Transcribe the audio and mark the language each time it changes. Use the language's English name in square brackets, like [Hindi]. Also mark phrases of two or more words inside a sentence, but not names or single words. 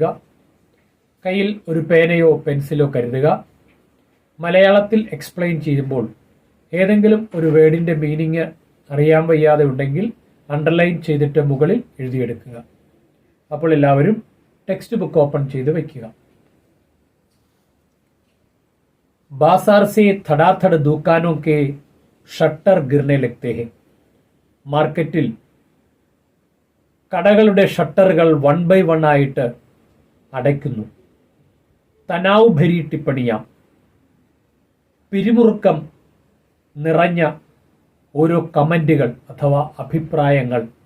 [Malayalam] കയ്യിൽ ഒരു പേനയോ പെൻസിലോ കരുതുക. മലയാളത്തിൽ എക്സ്പ്ലെയിൻ ചെയ്യുമ്പോൾ ഏതെങ്കിലും ഒരു [English] word's meaning [Malayalam] അറിയാൻ വയ്യാതെ ഉണ്ടെങ്കിൽ അണ്ടർലൈൻ ചെയ്തിട്ട് മുകളിൽ എഴുതിയെടുക്കുക. അപ്പോൾ എല്ലാവരും [English] text book open [Malayalam] ചെയ്ത് വയ്ക്കുക. [Hindi] बाजार से धड़ाधड़ दुकानों के ഷട്ടർ गिरने लगते हैं. [Malayalam] മാർക്കറ്റിൽ കടകളുടെ ഷട്ടറുകൾ [English] 1 by 1 [Malayalam] ആയിട്ട് അടയ്ക്കുന്നു. [Hindi] तनाव भरी टिप्पणियां, [Malayalam] പിരിമുറുക്കം നിറഞ്ഞ ഓരോ കമന്റുകൾ അഥവാ അഭിപ്രായങ്ങൾ.